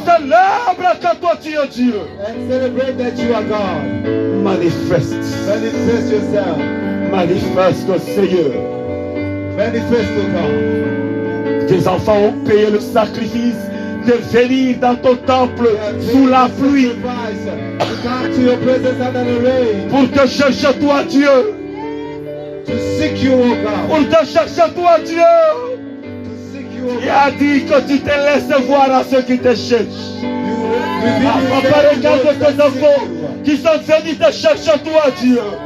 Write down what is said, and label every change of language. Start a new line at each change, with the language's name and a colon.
French: célèbrent que toi tu es Dieu.
English: and celebrate that you are God.
French: Manifeste.
English: Manifest yourself.
French: Manifeste, Seigneur.
English: Manifest, O God.
French: Tes enfants ont payé le sacrifice de venir dans ton temple sous la pluie
English: To come to your presence under the rain.
French: pour te chercher toi Dieu.
English: To seek you, O God.
French: Pour te chercher toi Dieu.
English: To seek you, O
French: Il
English: God.
French: a dit que tu te laisses voir à ceux qui te cherchent. Papa, regarde tes enfants qui sont venus te chercher toi Dieu.